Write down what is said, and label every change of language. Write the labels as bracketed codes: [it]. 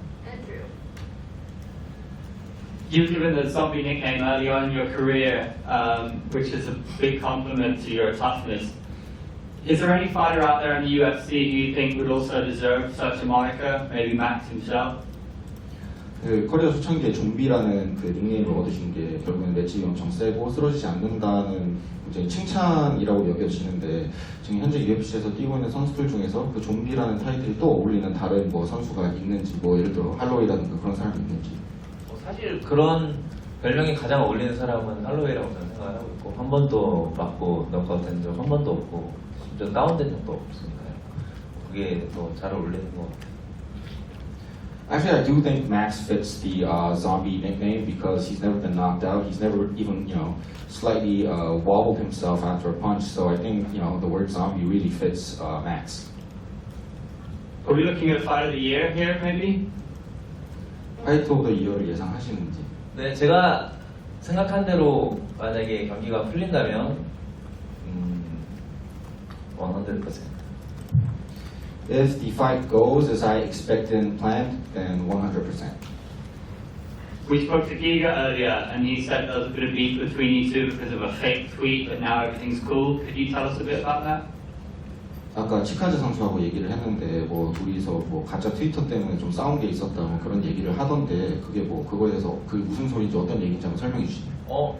[en] Andrew. You've given the zombie nickname early on in your career, which is a big compliment to your toughness. Is there any fighter out there in the UFC who you think would also deserve such a moniker? Maybe Max himself? [ko] 그 코리아 초창기에 좀비라는 그 닉네임을 얻으신 게 결국은 맷집이 엄청 세고 쓰러지지 않는다는 굉장히 칭찬이라고 여겨지는데 지금 현재 UFC에서 뛰고 있는 선수들 중에서 그 좀비라는 타이틀이 또 어울리는 다른 뭐 선수가 있는지 뭐 예를 들어 할로웨이라든가 그런 사람이 있는지. 사실 그런 별명이 가장 어울리는 사람은 할로웨이라고 저는 생각을 하고 있고 한 번도 맞고 너가 된 적 한 번도 없고 심지어 다운된 적도 없으니까요. 그게 더 잘 어울리는 것 같아요. [en] Actually, I do think Max fits the zombie nickname because he's never been knocked out. He's never even, slightly wobbled himself after a punch. So I think, the word zombie really fits Max. Are we looking at fight of the year here, maybe? [ko] 파이트 오브 더 이어를 예상하시는지. 네, 제가 생각한 대로 만약에 경기가 풀린다면 100%. [en] If the fight goes as I expected and planned, then 100%. We spoke to Giga earlier, and he said there was a bit of beef between you two because of a fake tweet, but now everything's cool. Could you tell us a bit about that? [ko] 아까 치카즈 선수하고 얘기를 했는데 뭐 둘이서 뭐 가짜 트위터 때문에 좀 싸운 게 있었다 뭐 그런 얘기를 하던데 그게 뭐 그거에 대해서 그게 무슨 소리인지 어떤 얘기인지 한번 설명해 주시죠.